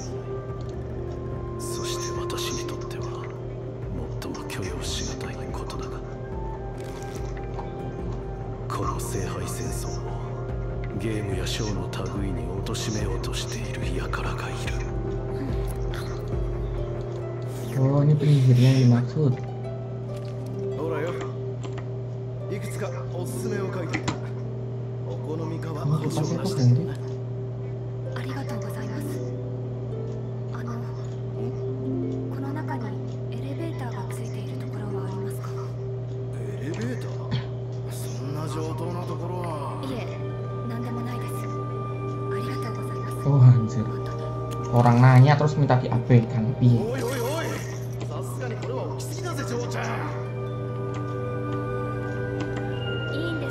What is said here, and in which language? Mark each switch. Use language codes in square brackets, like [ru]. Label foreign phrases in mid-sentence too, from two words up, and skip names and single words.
[ja] そして私にとっては最も許容しがたいことだが、この聖杯戦争をゲームやショーの類に貶めようとしている輩がいる。 [id] Oh, ini penyihirnya yang dimaksud. [ja] ほらよ、いくつかおすすめを書いていた。お好みかは保証なしで。ありがとうございます。この中にエレベーターがついているところはありますか？エレベーター？そんな上等なところは。いえ、なんでもないです。 [id] Orang nanya terus minta diabaikan, piye? [ja] おいおいおい、さすがにこれは起きすぎだぜ、嬢ちゃん。いいんです。